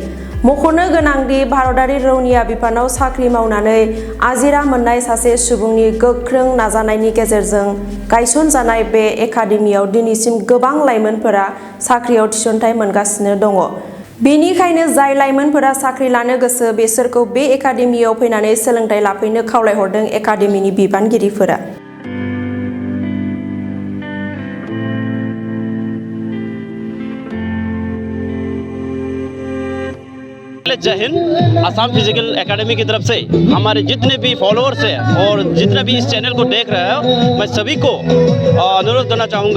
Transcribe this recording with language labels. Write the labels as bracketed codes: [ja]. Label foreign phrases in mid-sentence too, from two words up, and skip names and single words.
[brx] मख'नो गोनांदि भारतारि रौनिया बिफानाव साख्रि मावनानै आजिरा मोननाय सासे सुबुंनि गोख्रों नाजानायनि गेजेरजों गायसनजानाय बे एकाडेमियाव दिनैसिम गोबां लाइमोनफोरा साख्रियाव थिसनथाइ मोनगासिनो दङ। बेनिखायनो जाय लाइमोनफोरा साख्रि लानो गोसो बेसोरखौ बे एकाडेमियाव फैनानै सोलोंथाइ लाफैनो खावलायहरदों एकाडेमिनि बिबानगिरिफोरा। [hi] जय हिंद। आसाम फिजिकल एकेडमी की तरफ से हमारे जितने भी फॉलोअर्स हैं और जितने भी इस चैनल को देख रहे हैं, मैं सभी को अनुरोध करना चाहूँगा।